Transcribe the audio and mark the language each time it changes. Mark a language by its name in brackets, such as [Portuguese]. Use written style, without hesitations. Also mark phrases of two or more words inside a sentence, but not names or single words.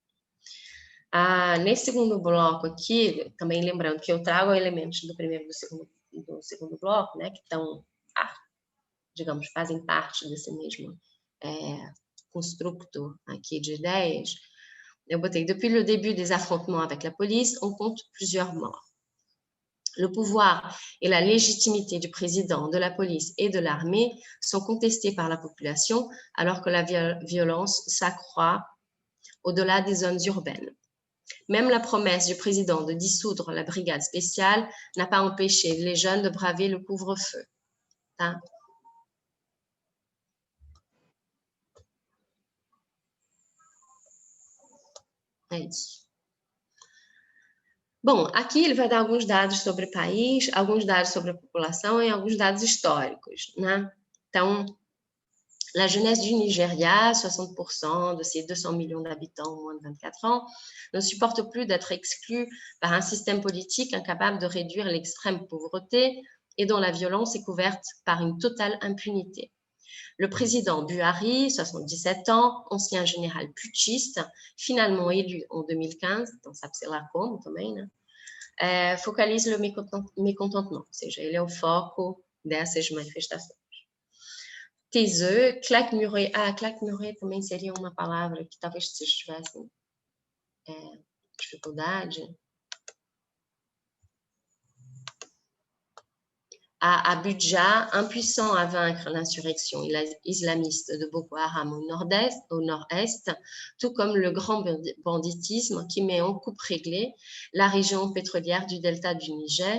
[Portuguese] Nesse segundo bloco aqui, também lembrando que eu trago elementos do primeiro e do segundo bloco, né? Que estão, digamos, fazem parte desse mesmo construto aqui de ideias. Eu botei, [French] depuis le début des affrontements avec la police, on compte plusieurs morts. Le pouvoir et la légitimité du président, de la police et de l'armée sont contestés par la population alors que la violence s'accroît au-delà des zones urbaines. Même la promesse du président de dissoudre la brigade spéciale n'a pas empêché les jeunes de braver le couvre-feu. [Portuguese] Tá? É isso. Bom, aqui ele vai dar alguns dados sobre o país, alguns dados sobre a população e alguns dados históricos, né? Então, [French] la jeunesse du Nigeria, 60% de ses 200 millions d'habitants moins de 24 ans, ne supporte plus d'être exclue par un système politique incapable de réduire l'extrême pauvreté et dont la violence est couverte par une totale impunité. Le président Buhari, 77 ans, ancien général putschiste, finalement élu en 2015, [Portuguese] então sabe-se lá como também, né? [French] Focalise le mécontentement, [Portuguese] ou seja, ele é o foco dessas manifestações. [French] Taiseux, claque-muré. [Portuguese] Claque-muré também seria uma palavra que talvez vocês tivessem dificuldade. [French] À Abidjan, impuissant à vaincre l'insurrection islamiste de Boko Haram au nord-est, tout comme le grand banditisme qui met en coupe réglée la région pétrolière du delta du Niger.